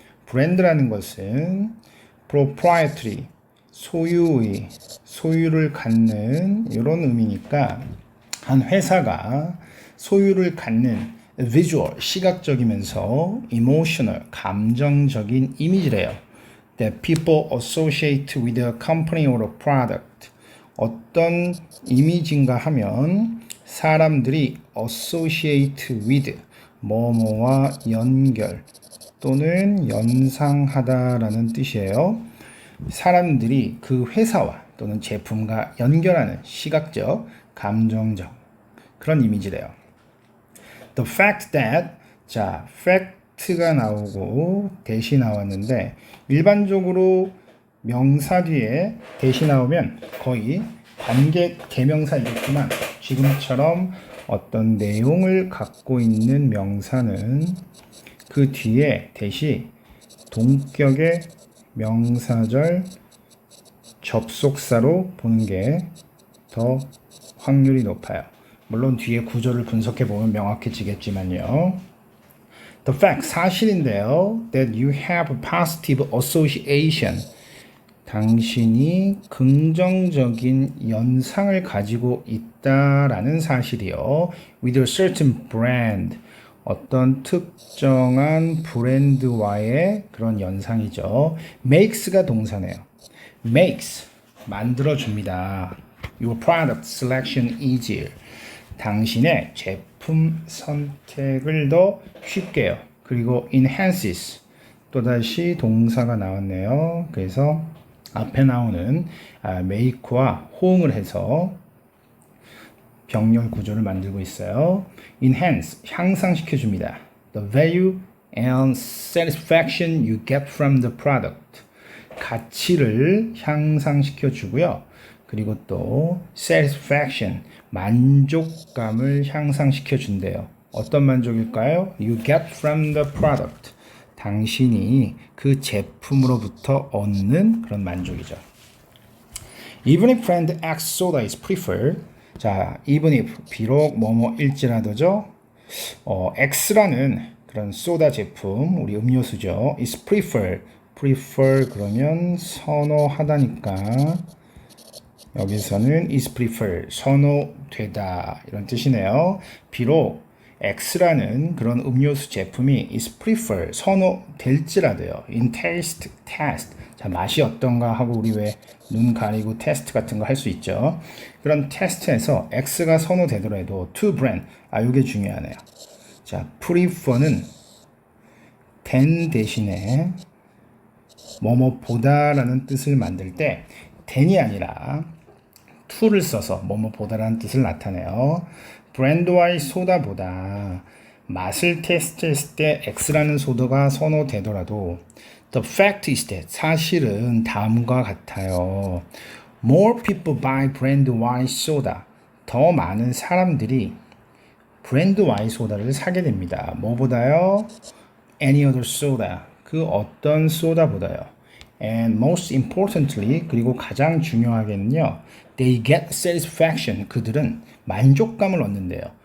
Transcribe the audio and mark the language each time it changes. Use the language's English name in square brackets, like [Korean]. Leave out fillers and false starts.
[Korean] 브랜드라는 것은 proprietary 소유의 소유를 갖는 이런 의미니까 한 회사가 소유를 갖는 visual 시각적이면서 emotional 감정적인 이미지래요. [English] That people associate with a company or a product. [Korean] 어떤 이미지인가 하면 사람들이 [English] associate with [Korean] 뭐뭐와 연결 또는 연상하다라는 뜻이에요. 사람들이 그 회사와 또는 제품과 연결하는 시각적, 감정적 그런 이미지래요. [English] The fact that [Korean] 자, fact가 나오고 대시 나왔는데 일반적으로 명사 뒤에 대시 나오면 거의 관계 대명사이겠지만 지금처럼 어떤 내용을 갖고 있는 명사는 그 뒤에 대시 동격의 명사절 접속사로 보는 게 더 확률이 높아요. 물론 뒤에 구조를 분석해 보면 명확해지겠지만요. [English] The fact, [Korean] 사실인데요. [English] That you have a positive association. [Korean] 당신이 긍정적인 연상을 가지고 있다라는 사실이요. [English] With a certain brand. [Korean] 어떤 특정한 브랜드와의 그런 연상이죠. makes가 동사네요. makes, 만들어줍니다. [English] Your product selection easier. [Korean] 당신의 제품 선택을 더 쉽게 해요. 그리고 enhances, 또다시 동사가 나왔네요. 그래서 앞에 나오는 make와 호응을 해서 병렬 구조를 만들고 있어요. enhance, 향상시켜줍니다. [English] The value and satisfaction you get from the product. [Korean] 가치를 향상시켜주고요. 그리고 또 satisfaction, 만족감을 향상시켜준대요. 어떤 만족일까요? [English] You get from the product. [Korean] 당신이 그 제품으로부터 얻는 그런 만족이죠. [English] Even if brand X soda is preferred. [Korean] 자, [English] even if, [Korean] 비록 뭐뭐일지라도죠. X라는 그런 소다 제품, 우리 음료수죠. [English] is preferred. [Korean] prefer 그러면 선호하다니까 여기서는 [English] is preferred, [Korean] 선호되다 이런 뜻이네요. 비록 X라는 그런 음료수 제품이 [English] is preferred, [Korean] 선호될지라도요. [English] in taste, test. [Korean] 자, 맛이 어떤가 하고 우리 왜 눈 가리고 테스트 같은 거 할 수 있죠. 그런 테스트에서 X가 선호되더라도 [English] to brand, [Korean] 이게 중요하네요. 자, prefer는 than 대신에 뭐뭐보다라는 뜻을 만들 때 than이 아니라 to를 써서 뭐뭐보다라는 뜻을 나타내요. 브랜드와의 소다보다 맛을 테스트했을 때 X라는 소다가 선호되더라도 [English] the fact is that, [Korean] 사실은 다음과 같아요. [English] More people buy brand Y soda. [Korean] 더 많은 사람들이 브랜드 Y 소다를 사게 됩니다. 뭐보다요? [English] Any other soda. [Korean] 그 어떤 소다보다요. [English] And most importantly, [Korean] 그리고 가장 중요하게는요. [English] They get satisfaction. [Korean] 그들은 만족감을 얻는데요.